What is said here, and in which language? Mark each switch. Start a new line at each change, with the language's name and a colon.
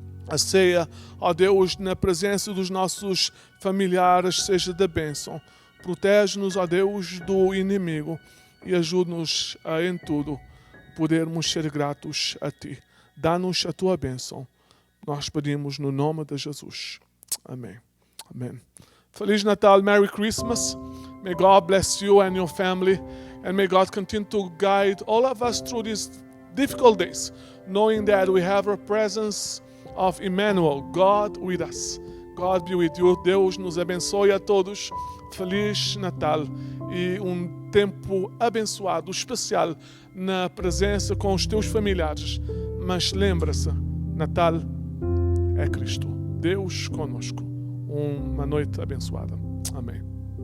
Portuguese: A ceia, ó Deus, na presença dos nossos familiares, seja de bênção. Protege-nos, ó Deus, do inimigo e ajude-nos a, em tudo, podermos ser gratos a Ti. Dá-nos a Tua bênção. Nós pedimos no nome de Jesus. Amém. Amém. Feliz Natal,
English: Merry Christmas. May God bless you and your family, and may God continue to guide all of us through these difficult days, knowing that we have a presence of Emmanuel, God with us. God be with you.
Portuguese: Deus nos abençoe a todos. Feliz Natal e um tempo abençoado, especial, na presença com os teus familiares. Mas lembra-se, Natal é Cristo. Deus conosco. Uma noite abençoada. Amém.